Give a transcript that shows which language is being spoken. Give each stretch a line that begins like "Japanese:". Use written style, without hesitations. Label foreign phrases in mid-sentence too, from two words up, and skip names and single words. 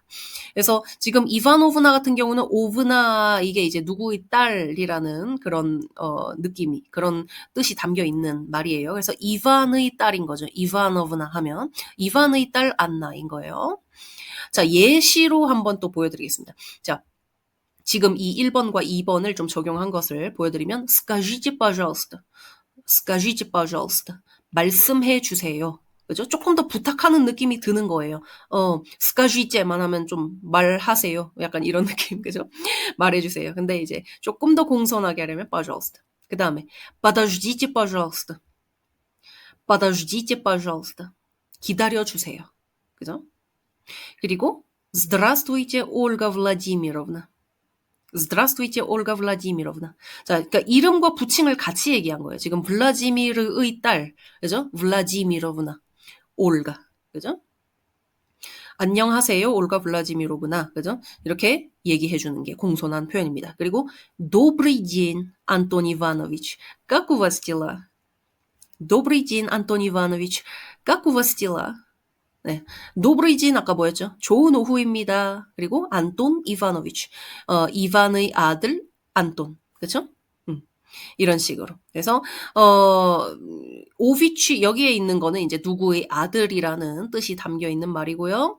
Korean: 그래서 지금 이바노브나 같은 경우는 오브나 이게 이제 누구의 딸이라는 그런 느낌이 그런 뜻이 담겨 있는 말이에요. 그래서 이반의 딸인 거죠. 이바노브나 하면 이반의 딸 안나인 거예요. 자, 예시로 한번 또 보여드리겠습니다. 자, 지금 이 1번과 2번을 좀 적용한 것을 보여드리면
Russian: скажите, пожалуйста. скажите, пожалуйста.
Korean: 말씀해 주세요. 그죠? 조금 더 부탁하는 느낌이 드는 거예요. скажite만 하면 좀 말하세요. 약간 이런 느낌, 그죠? 말해주세요. 근데 이제 조금 더 공손하게 하려면 пожалуйста.
Russian: 그 다음에 подождите, пожалуйста. подождите, пожалуйста.
Korean: 기다려주세요. 그죠? 그리고 здравствуйте, Ольга Владимировна.
Russian: здравствуйте, Ольга Владимировна.
Korean: 자, 그러니까 이름과 부칭을 같이 얘기한 거예요. 지금 블라지미르의 딸, 그죠? 블라지미로브나, 올가, 그죠? 안녕하세요, 올가 블라지미로브나, 그죠? 이렇게 얘기해 주는 게 공손한 표현입니다.
Russian: 그리고 Добрый день, Антон Иванович. Как у вас дела? Добрый день, Антон Иванович. Как у вас dela?
Korean: 네. 노브리진 아까 뭐였죠? 좋은 오후입니다. 그리고 안톤 이바노비치. 이반의 아들 안톤. 그렇죠? 이런 식으로. 그래서 오비치 여기에 있는 거는 이제 누구의 아들이라는 뜻이 담겨 있는 말이고요.